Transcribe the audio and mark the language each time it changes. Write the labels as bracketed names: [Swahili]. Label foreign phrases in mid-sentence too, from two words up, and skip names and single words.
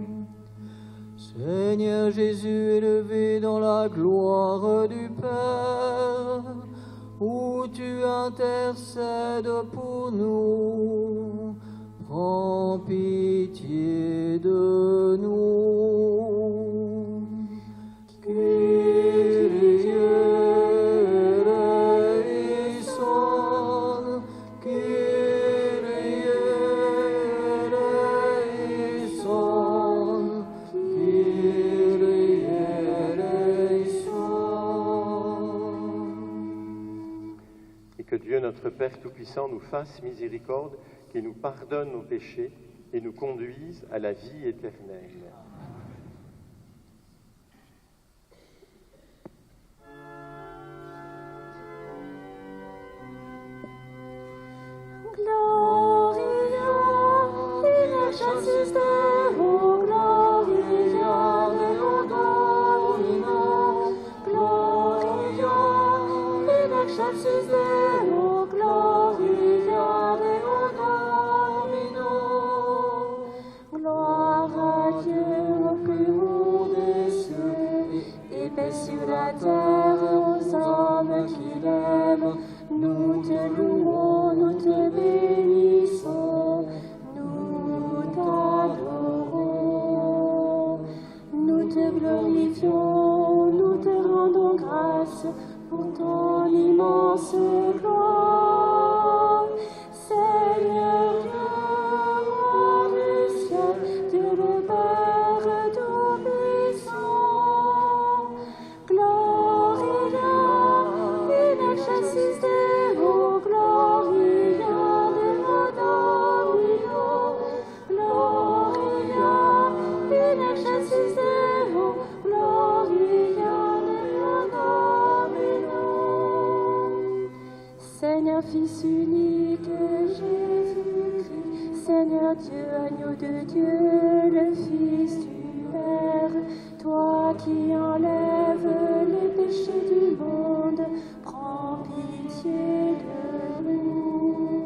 [French] Seigneur Jésus, élevé dans la gloire du Père, où tu intercèdes pour nous, prends pitié de nous. [Greek] Kyrie eleison, Kyrie eleison, Kyrie eleison. [French] Et que Dieu, notre Père Tout-Puissant, nous fasse miséricorde, qu'il nous pardonne nos péchés et nous conduise à la vie éternelle. [Latin] Gloria in excelsis Deo, Gloria Deo Domino, Gloria in excelsis Deo, Gloria Deo Domino. [French] Gloire à Dieu au plus haut des cieux, et paix sur la terre aux hommes qu'il aime. Nous te louons, nous te bénissons, nous t'adorons. Nous te glorifions, nous te rendons grâce pour ton immense gloire. Seigneur Dieu, roi du ciel, Dieu le Père Tout-Puissant. [Latin] Gloria in excelsis Deo, Gloria Deo Domino, Gloria in excelsis Deo, Gloria Deo Domino. [French] Seigneur Fils unique Jésus-Christ, Seigneur Dieu, agneau de Dieu, le Fils du Père, toi qui enlèves les péchés du monde, prends pitié de nous.